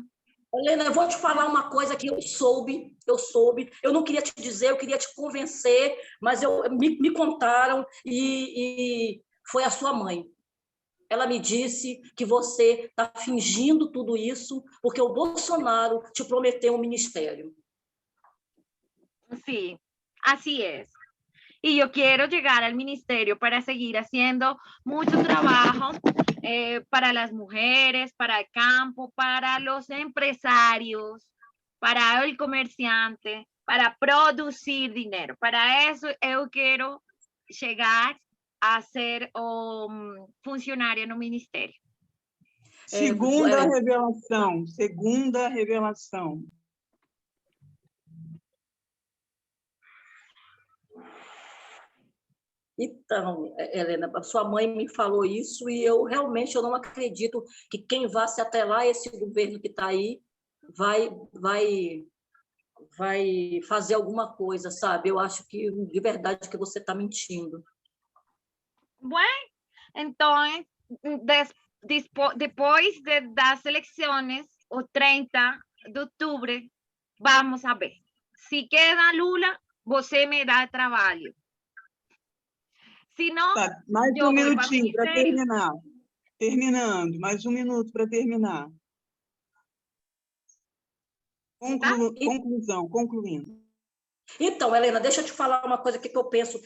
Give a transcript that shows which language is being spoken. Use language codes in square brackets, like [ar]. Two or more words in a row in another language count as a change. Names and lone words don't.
[pt] Helena, eu vou te falar uma coisa que eu soube. Eu não queria te dizer, eu queria te convencer, mas me contaram e foi a sua mãe. Ela me disse que você está fingindo tudo isso porque o Bolsonaro te prometeu um ministério. [es] Sí, así es. Y yo quiero llegar al ministerio para seguir haciendo mucho trabajo para las mujeres, para el campo, para los empresarios, para el comerciante, para producir dinero. Para eso yo quiero llegar a ser funcionaria [pt] no ministério. Segunda revelação. Então, Helena, sua mãe me falou isso e eu realmente não acredito que quem vá se atrelar a esse governo que está aí vai fazer alguma coisa, sabe? Eu acho que, de verdade, que você está mentindo. [es] Bueno, entonces, después de las elecciones, o 30 de octubre, vamos a ver. [pt] Se queda Lula, você me dá trabalho. Se não, Tá, mais eu um vou para o minutinho para ministério. terminar. Terminando, mais um minuto para terminar. Concluindo. Então, Helena, deixa eu te falar uma coisa que eu penso.